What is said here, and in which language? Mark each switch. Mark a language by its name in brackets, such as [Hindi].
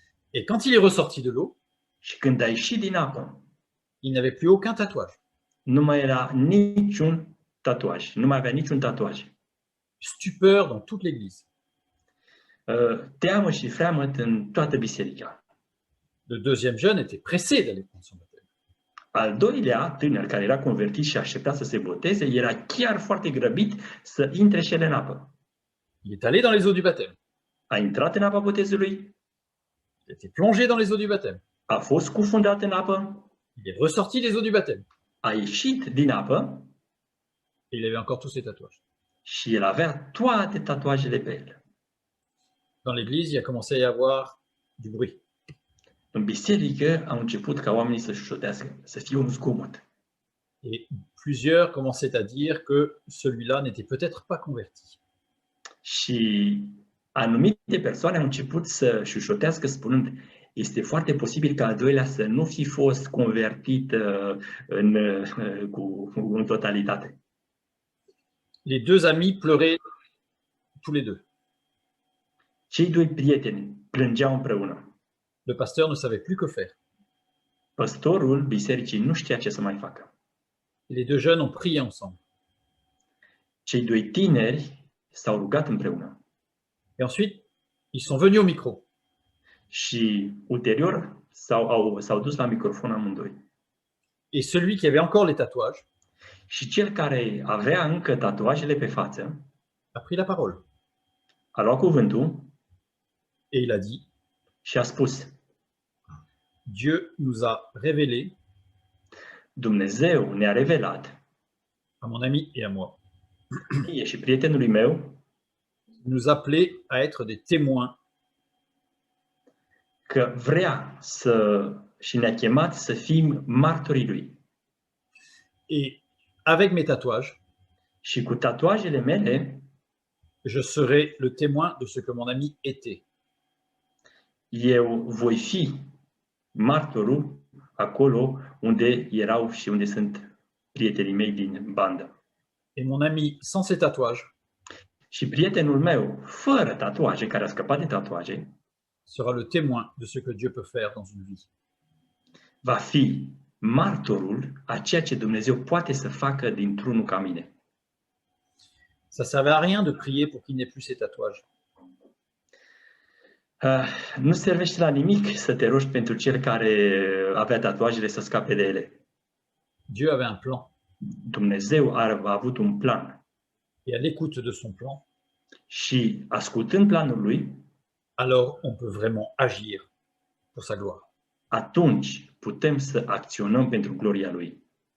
[French] Et quand il est ressorti de l'eau, [Romanian] și când a ieșit din apă, [French] il n'avait plus aucun tatouage. [Romanian] nu mai era niciun tatuaj, nu mai avea niciun tatuaj. [French] Stupeur dans toute l'église. [Romanian] Teamă și freamăt în toată biserica. [French] Le deuxième jeune était pressé d'aller prendre son baptême. [Romanian] Al doilea tânăr care era convertit și aștepta să se boteze, era chiar foarte grăbit să intre și el în apă. [French] Il est allé dans les eaux du baptême. [Romanian] A intrat în apa botezului, [French] Il était plongé dans les eaux du baptême. [Romanian] a fost scufundat în apă, [French] Il est ressorti des eaux du baptême. [Romanian] a ieșit din apă [French] Et il avait encore tous ses tatouages. [Romanian] și el avea toate tatuajele pe el. [French] Dans l'église, il a commencé à y avoir du bruit. [Romanian] În biserică au început ca oamenii să șușotească, să fie un zgomot. [French] Et plusieurs commençaient à dire que celui-là n'était peut-être pas converti. [Romanian] Și anumite persoane au început să șușotească spunând, este foarte posibil ca al doilea să nu fi fost convertit în totalitate. [French] Les deux amis pleuraient tous les deux. [Romanian] Cei doi prieteni plângeau împreună. [French] Le pasteur ne savait plus que faire. [Romanian] Păstorul bisericii nu știa ce să mai facă. [French] Et les deux jeunes ont prié ensemble. [Romanian] Cei doi tineri s-au rugat împreună. [French] Et ensuite, ils sont venus au micro. [Romanian] Și ulterior s-au dus la microfon amândoi. [French] Et celui qui avait encore les tatouages [Romanian] Și cel care avea încă tatuajele pe față [French] a pris la parole. [Romanian] a luat cuvântul [French] Et il a dit, [Romanian] și a spus, [French] Dieu nous a révélé, [Romanian] Dumnezeu ne-a revelat, [French] à mon ami et à moi, [Romanian] mie și prietenului meu, [French] nous appeler à être des témoins [Romanian] că vrea și ne-a chemat să fim martorii lui. [French] et avec mes tatouages, [Romanian] Și cu tatuajele mele, [French] je serai le témoin de ce que mon ami était. [Romanian] eu voi fi martorul acolo unde erau și unde sunt prietenii mei din bandă. [French] Et mon ami sans ses tatouages [Romanian] Și prietenul meu, fără tatuaje, care a scăpat de tatuaje, [French] sera le témoin de ce que Dieu peut faire dans une vie. [Romanian] va fi martorul a ceea ce Dumnezeu poate să facă dintr-unul ca mine. [French] Ça ne servait à rien de prier pour qu'il n'ait plus ses tatouages. [Romanian] Nu servește la nimic să te rogi pentru cel care avea tatuajele să scape de ele. [French] Dieu avait un plan. [Romanian] Dumnezeu a avut un plan [French] Et à l'écoute de son plan, [Romanian] și ascultând planul lui, [French] alors on peut vraiment agir pour sa gloire. [Romanian] atunci putem să acționăm pentru gloria lui.